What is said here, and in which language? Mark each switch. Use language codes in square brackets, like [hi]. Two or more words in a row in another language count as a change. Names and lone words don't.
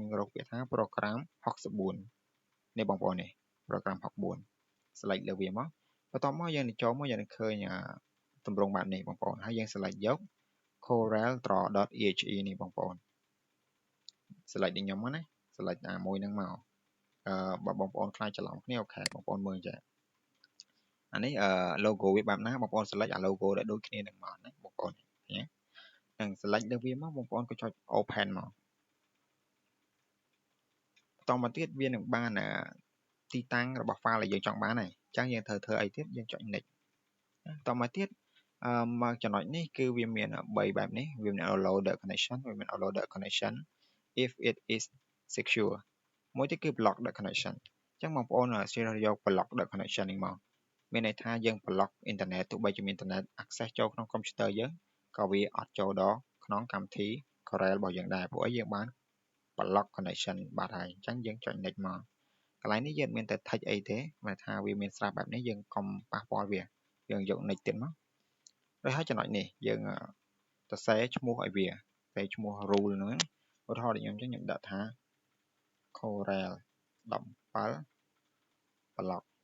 [km] រកពាក្យថា program 64នេះបងប្អូននេះ program 64 select លើវាមកបន្ទាប់មកយើងនឹងចូលមកយើងនឹងឃើញទម្រង់បែបនេះបងប្អូនហើយយើង select យក coreldraw.exe នេះបងប្អូន select ដូចខ្ញុំមកណា select មួយហ្នឹងមកបើបងប្អូនខ្លាចច្រឡំគ្នាអូខេបងប្អូនមើលចាអានេះlogo វាបែបណាបងប្អូន select អា logo ដែលដូចគ្នានឹងមកណាបងប្អូនណានឹង select លើវាមកបងប្អូនក៏ចុច open មក បន្តមកទៀតវានឹងបានទីតាំងរបស់ file ដែលយើងចង់បានហើយអញ្ចឹងយើងត្រូវធ្វើអីទៀតយើងចុច next បន្តមកទៀតមកចំណុចនេះគឺវាមាន3បែបនេះវាមាន allow [en] the connection [km] វាមាន [en] allow the connection if it is secure [km] មួយទៀតគឺ [en] block the connection [km] អញ្ចឹងបងប្អូនជ្រើសយក [en] block the connection [km] នេះមកមានន័យថា យើង [en] block internet [km] ទោះបីជាមាន [en] internet access [km] ចូលក្នុង computer យើងក៏វាអត់ចូលដល់ក្នុងកម្មវិធី Corel របស់យើងដែរព្រោះអីយើងបាន [en] block connection [km] បាត់ហើយអញ្ចឹងយើងចុច next មកកន្លែងនេះយើងមានតែ text អីទេមកថាវាមានស្រាប់បែបនេះយើងកុំប៉ះពាល់វាយើងយក next ទៀតមកrồi ហើយចំណុចនេះយើងសរសេរឈ្មោះឲ្យវាតែឈ្មោះ rule ហ្នឹងឧទាហរណ៍ដូចខ្ញុំអញ្ចឹងខ្ញុំដាក់ថា Corel 17 block